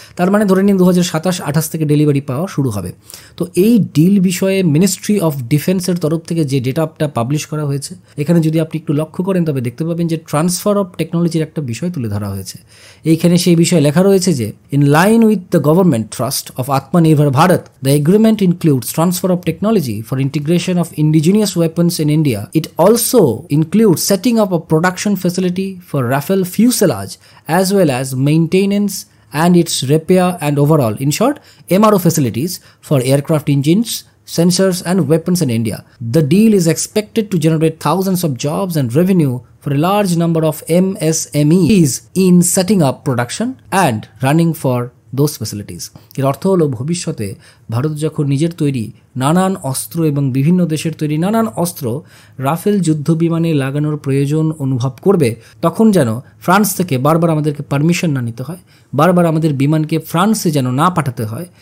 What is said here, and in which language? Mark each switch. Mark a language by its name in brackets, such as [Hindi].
[Bangla] তার মানে ধরে নিন 2027-28 থেকে ডেলিভারি পাওয়া শুরু হবে। তো এই ডিল বিষয়ে মিনিস্ট্রি অফ ডিফেন্সের তরফ থেকে যে ডেটাটা পাবলিশ করা হয়েছে, এখানে যদি আপনি একটু লক্ষ্য করেন তবে দেখতে পাবেন যে ট্রান্সফার অফ টেকনোলজির একটা বিষয় তুলে ধরা হয়েছে। এইখানে সেই বিষয়ে লেখা রয়েছে যে [English] In line with the government trust of Atmanirbhar Bharat, the agreement includes transfer of technology for integration of indigenous weapons in India. It also includes setting up a production facility for Rafale fuselage as well as maintenance and its repair and overall, in short, MRO facilities for aircraft engines, sensors and weapons in India. The deal is expected to generate thousands of jobs and revenue for a large number of MSMEs in setting up production and running for those facilities. [Bangla] এর অর্থ হলো ভবিষ্যতে ভারত যখন নিজের তৈরি নানান অস্ত্র এবং বিভিন্ন দেশের তৈরি নানান অস্ত্র রাফেল যুদ্ধ বিমানে লাগানোর প্রয়োজন অনুভব করবে, তখন যেন ফ্রান্স থেকে বারবার আমাদেরকে পারমিশন না নিতে হয়, বারবার আমাদের বিমানকে ফ্রান্সে যেন না পাঠাতে হয়।